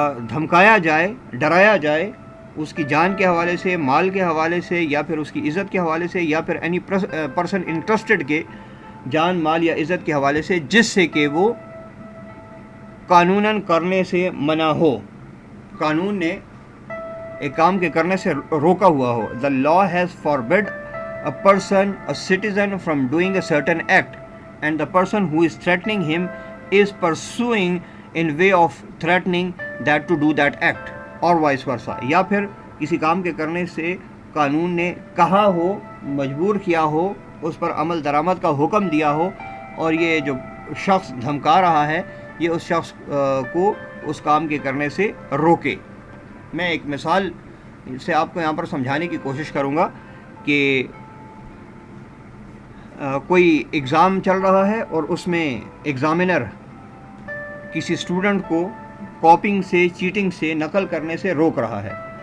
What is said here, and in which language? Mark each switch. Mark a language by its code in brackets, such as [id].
[ur] دھمکایا جائے، ڈرایا جائے اس کی جان کے حوالے سے، مال کے حوالے سے، یا پھر اس کی عزت کے حوالے سے، یا پھر [en] any person interested [ur] کے جان، مال یا عزت کے حوالے سے، جس سے کہ وہ قانوناً کرنے سے منع ہو، قانون نے ایک کام کے کرنے سے روکا ہوا ہو. [en] The law has forbid a person, a citizen, from doing a certain act, and the person who is threatening him is pursuing in way of threatening that to do that act, or vice versa. [ur] یا پھر کسی کام کے کرنے سے قانون نے کہا ہو، مجبور کیا ہو، اس پر عمل درآمد کا حکم دیا ہو، اور یہ جو شخص دھمکا رہا ہے یہ اس شخص کو اس کام کے کرنے سے روکے. میں ایک مثال سے آپ کو یہاں پر سمجھانے کی کوشش کروں گا کہ کوئی ایگزام چل رہا ہے اور اس میں ایگزامینر کسی اسٹوڈنٹ کو کاپنگ سے، چیٹنگ سے، نقل کرنے سے روک رہا ہے.